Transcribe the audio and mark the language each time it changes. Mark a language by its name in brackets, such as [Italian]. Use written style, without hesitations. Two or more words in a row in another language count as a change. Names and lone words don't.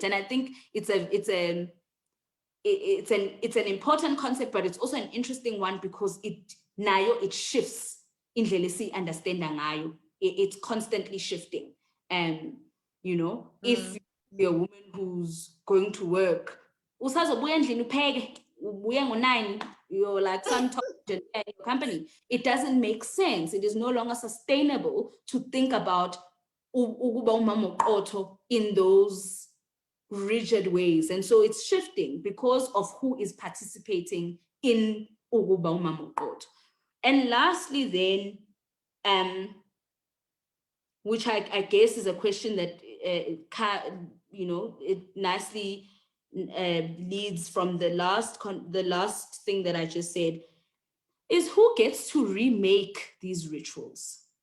[English] And I think it's an important concept, but it's also an interesting one because it shifts in indlela understanding ngayo. It's constantly shifting. And you know, if you're a woman who's going to work, [Xhosa] usazobuya endlini upheke, ubuya ngo-9, [English] you're like some top in your company, it doesn't make sense. It is no longer sustainable to think about [Xhosa] ukuba umama uqotho [English] in those rigid ways. And so it's shifting because of who is participating in [Xhosa] ukuba umama uqotho. [English] And lastly then, which I guess is a question that you know, it nicely leads from the last thing that I just said, is who gets to remake these rituals?